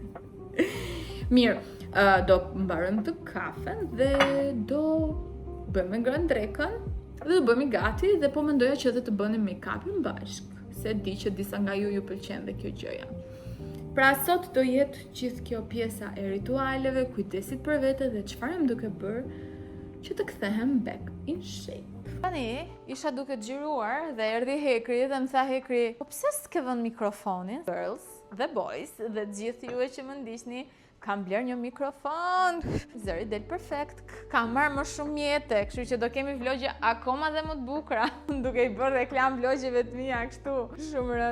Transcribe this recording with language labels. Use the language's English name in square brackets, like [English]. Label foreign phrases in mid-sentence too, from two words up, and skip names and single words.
[Albanian] Mirë, do mbarojmë të kafen dhe do bëjmë ngrënë drekën dhe do bëjmë gati dhe po mendoja që edhe të bënim make-upin bashkë, se di që disa nga ju pëlqen dhe kjo gjëja. Pra sot do jetë gjithë kjo pjesa e ritualeve, kujdesit për vete dhe çfarë jam duke bërë që të kthehem [English] back in shape. [Albanian] Tani isha duke xhiruar dhe erdhi Hekri dhe më tha Hekri, po pse s'ke vënë mikrofonin? Girls dhe boys dhe gjithë ju që më ndiqni, kam bler një mikrofon, zëri del perfekt, kam marrë më shumë mjete, kështu që do kemi vlogje akoma dhe më të bukura, duke i bërë reklam vlogjeve të mia kështu, shumë rëndshëm.